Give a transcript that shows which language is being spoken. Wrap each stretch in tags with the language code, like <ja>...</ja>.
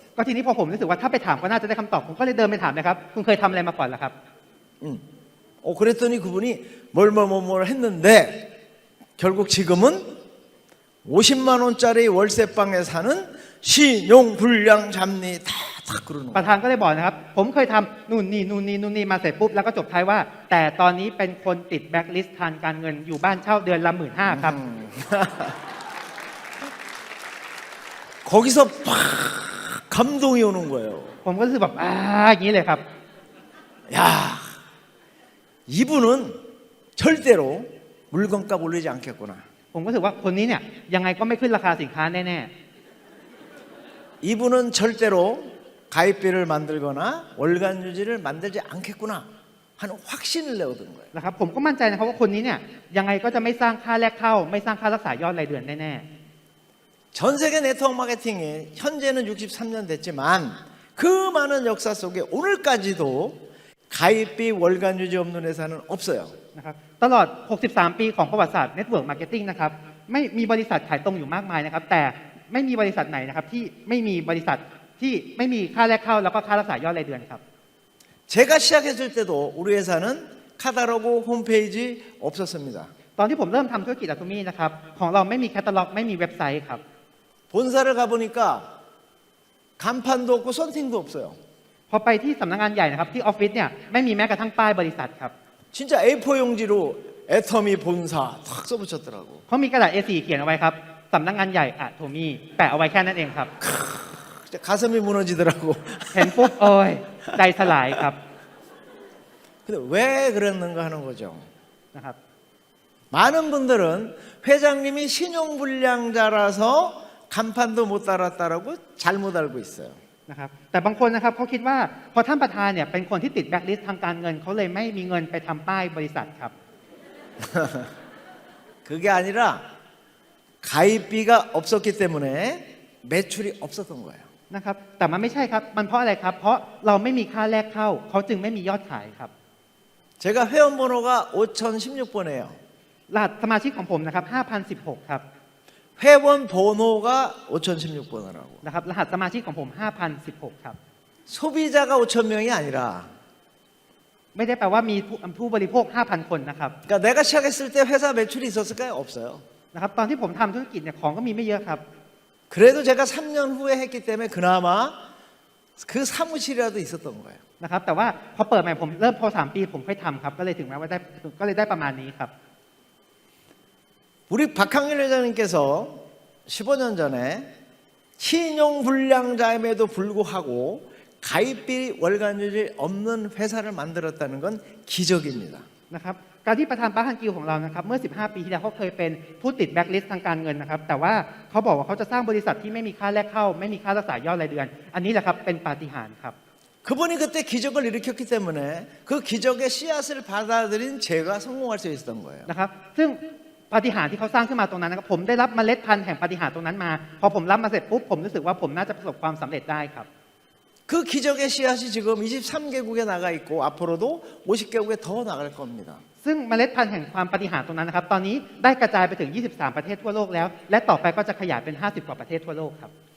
<th>ก็ทีนี้พอผมรู้สึกว่าถ้าไปถามก็น่าจะได้คำตอบผมก็เลยเดินไปถามเลยครับคุณเคยทำอะไรมาก่อนล่ะครับ</th> <ko>그랬더니 그분이 뭘 했는데 결국 지금은 50만 원짜리 월세방에 사는 신용불량 잡리 다 그러는</ko> <th>ประ</th> <ko>거예요.</ko> <th>ธานก็เลยบอกนะครับผมเคยทำนู่นนี่มาเสร็จปุ๊บแล้วก็จบท้ายว่า แต่ตอนนี้เป็นคนติดแบ็คลิสต์ทางการเงินอยู่บ้านเช่าเดือนละ15,000ครับ</th> <ko>거기서 팍 감동이 오는 거예요.</ko> <th>ผมก็รู้สึกแบบอย่างนี้เลยครับ</th> <ko>야, 이분은 절대로 물건값 올리지 않겠구나.</ko> <th>ผมก็รู้สึกว่าคนนี้เนี่ยยังไงก็ไม่ขึ้นราคาสินค้าแน่</th> <ko>이분은 절대로 가입비를 만들거나 월간 유지를 만들지 않겠구나 하는 확신을 내어둔 거예요.</ko> <th>ๆนะครับผมก็มั่นใจนะครับว่าคนนี้เนี่ยยังไงก็จะไม่สร้างค่าแรกเข้าไม่สร้างค่ารักษายอดรายเดือนแน่</th> <ko>전 세계 네트워크 마케팅이 현재는 63년 됐지만 그 많은 역사 속에 오늘까지도 가입비 월간 유지 없는 회사는 없어요.</ko> <th>ๆนะครับตลอด 63 ปีของประวัติศาสตร์ Network Marketing นะครับไม่มีบริษัทขายตรงอยู่มากมายนะครับแต่ไม่มีบริษัทไหนนะครับที่ไม่มีบริษัทที่ไม่มีค่าแรกเข้าแล้วก็ค่ารักษายอดรายเดือนครับ</th> <ko>제가 시작했을 때도 우리 회사는 카탈로그 홈페이지 없었습니다.</ko> <th>ตอนที่ผมเริ่มทำธุรกิจอะทูมี่นะครับของเราไม่มีแคตตาล็อกไม่มีเว็บไซต์ครับ</th> <ko>본사를 가보니까 간판도 없고 썬팅도 없어요.</ko> <th>พอไปที่สำนักงานใหญ่นะครับที่ออฟฟิศเนี่ยไม่มีแม้กระทั่งป้ายบริษัทครับ</th> <ko>진짜 A4 용지로 애터미 본사 탁 써붙였더라고.</ko> <th>เขามีกระดาษ A4 เขียนเอาไว้ครับสำนักงานใหญ่อะทูมี่แปะเอาไว้แค่นั้นเองครับ</th> <ko>진짜 가슴이 무너지더라고.</ko> <th>เห็นปุ๊บโอ้ยใจสลายครับ</th> <ko>근데 왜 그랬는가 하는 거죠.</ko> <th>นะครับ</th> <ko>많은 분들은 회장님이 신용불량자라서 간판도 못 달았다라고 잘못 알고 있어요.</ko> <th>นะครับแต่บางคนนะครับเขาคิดว่าพอท่านประธานเนี่ยเป็นคนที่ติดแบ็คลิสต์ทางการเงินเขาเลยไม่มีเงินไปทำป้ายบริษัทครับ</th> <ko>그게 아니라 가입비가 없었기 때문에 매출이 없었던 거예요.</ko> <th>นะครับแต่มันไม่ใช่ครับมันเพราะอะไรครับเพราะเราไม่มีค่าแรกเข้าเขาจึงไม่มียอดขายครับ</th> <ko>제가 회원 번호가 5016번이에요.</ko> <th>รหัสสมาชิกของผมนะครับ5,016ครับ</th> <ko>회원 번호가 5016번이라고.</ko> <th>นะครับรหัสสมาชิกของผม5,016ครับ</th> <ko>소비자가 5,000명이 아니라</ko> <th>ไม่ได้แปลว่ามีผู้บริโภค 5,000 คนนะครับ</th> <ko>그러니까 내가 시작했을 때 회사 매출이 있었을까요? 없어요.</ko> <th>นะครับตอนที่ผมทำธุรกิจเนี่ยของก็มีไม่เยอะครับ</th> <ko>그래도 제가 3년 후에 했기 때문에 그나마 그 사무실이라도 있었던 거예요.</ko> <th>นะครับแต่ว่าพอเปิดใหม่ผมเริ่มพอ3 ปีผมค่อยทำครับก็เลยถึงแม้ว่าได้ก็เลยได้ประมาณนี้ครับ</th> <ko>우리 박항일 회장님께서 15년 전에 신용불량자임에도 불구하고 가입비 월간 유지 없는 회사를 만들었다는 건 기적입니다.</ko> <th>นะครับการที่ประธานปาร์คฮันกิวของเรานะครับเมื่อ 15 ปีที่แล้วเขาเคยเป็นผู้ติดแบ็คลิสต์ทางการเงินนะครับแต่ว่าเขาบอกว่าเขาจะสร้างบริษัทที่ไม่มีค่าแรกเข้าไม่มีค่ารักษายอดรายเดือน อันนี้แหละครับเป็นปาฏิหาริย์ครับ</th> <ko>그분이 그때 기적을 일으켰기 때문에 그 기적의 씨앗을 받아들인 제가 성공할 수 있었던 거예요.</ko> <th>นะครับซึ่งปาฏิหาริย์ที่เขาสร้างขึ้นมาตรงนั้นนะครับผมได้รับเมล็ดพันธุ์แห่งปาฏิหาริย์ตรงนั้นมาพอผมรับมาเสร็จปุ๊บผมรู้สึกว่าผมน่าจะประสบความสำเร็จได้ครับ</th> <ko>그 기적의 씨앗이 지금 23개국에 나가 있고 앞으로도 50개국에 더 나갈 겁니다.</ko> <th>ซึ่งเมล็ดพันธุ์แห่งความปาฏิหาริย์ตรงนั้นนะครับตอนนี้ได้กระจายไปถึง 23 ประเทศทั่วโลกแล้ว และต่อไปก็จะขยายเป็น 50 กว่าประเทศทั่วโลกครับ</th>